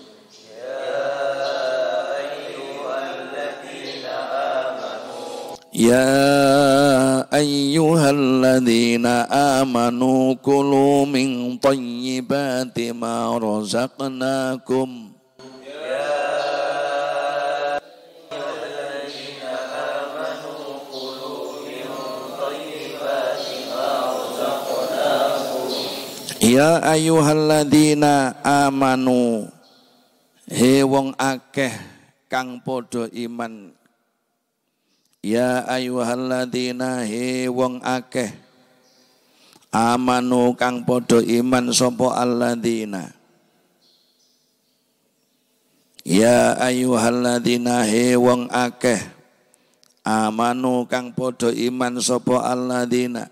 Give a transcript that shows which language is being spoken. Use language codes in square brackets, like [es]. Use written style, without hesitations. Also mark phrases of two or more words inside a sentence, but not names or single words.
[ar] يا أيها الذين آمنوا كلوا من طيبات ما رزقناكم. يا أيها الذين آمنوا, [jv] he wong akeh kang padha iman. [ar] يا أيها الذين, [jv] he wong akeh amanu kang padha iman sapa alladzina. [ar] يا أيها الذين, [jv] he wong akeh amanu kang padha iman sapa alladzina.